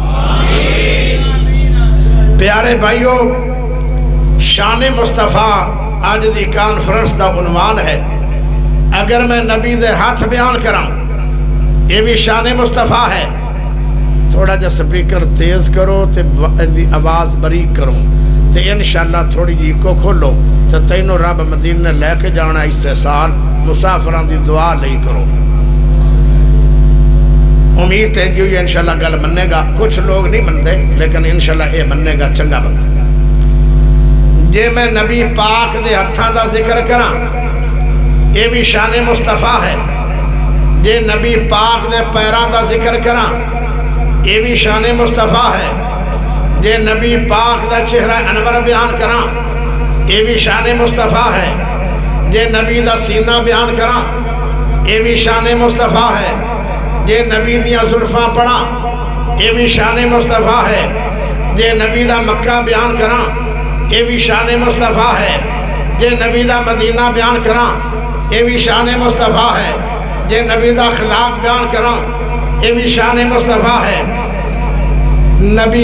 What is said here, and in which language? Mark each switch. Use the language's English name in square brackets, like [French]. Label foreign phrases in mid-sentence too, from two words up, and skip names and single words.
[Punjabi] پیارے بھائیو شان مصطفیٰ آج دی کانفرنس دا عنوان ہے اگر میں نبی دے ہاتھ بیان کراں یہ بھی شان مصطفیٰ ہے تھوڑا جا سپیکر تیز کرو تے آواز بریک کرو تے انشاءاللہ تھوڑی جی کو کھولو تے تینوں رب مدینہ لے کے جانا اس سال مسافران دی دعا لئی کرو امید ہے جو یہ انشاءاللہ گل مننے گا کچھ لوگ نہیں منتے لیکن انشاءاللہ یہ مننے گا چنگا بنا جے میں نبی پاک دے ہتھاں دا ذکر کراں یہ بھی شان مصطفیٰ ہے جے نبی پاک دے پیران دا ذکر کراں یہ بھی شان مصطفیٰ ہے جے نبی پاک دا چہرہ انور بیان کراں یہ بھی شان مصطفیٰ ہے جے نبی دا سینہ بیان کراں یہ بھی شان مصطفیٰ ہے جے نبی دیاں زلفاں پڑھا یہ بھی شان مصطفیٰ ہے، جے نبی دا مکہ بیان کراں یہ بھی شان مصطفیٰ ہے، جے نبی دا مدینہ بیان کراں یہ بھی شان مصطفیٰ ہے، جے نبی دا اخلاق بیان کراں یہ بھی شان مصطفیٰ ہے، نبی